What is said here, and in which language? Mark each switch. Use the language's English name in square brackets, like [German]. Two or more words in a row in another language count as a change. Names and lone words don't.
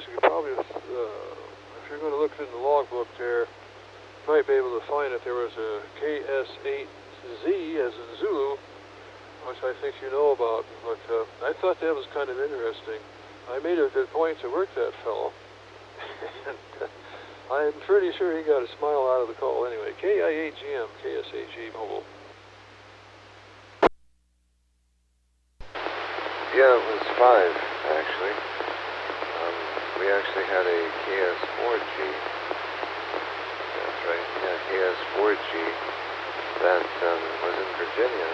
[English] You could probably, if you're going to look in the logbook there, you might be able to find that there was a KS8Z as in Zulu, which I think you know about. But I thought that was kind of interesting. I made a good point to work that fellow. And I'm pretty sure he got a smile out of the call anyway. KI8GM, KSAG Mobile. Yeah, it was 5, actually. We actually had a KS4G. That's right, yeah, KS4G that was in Virginia.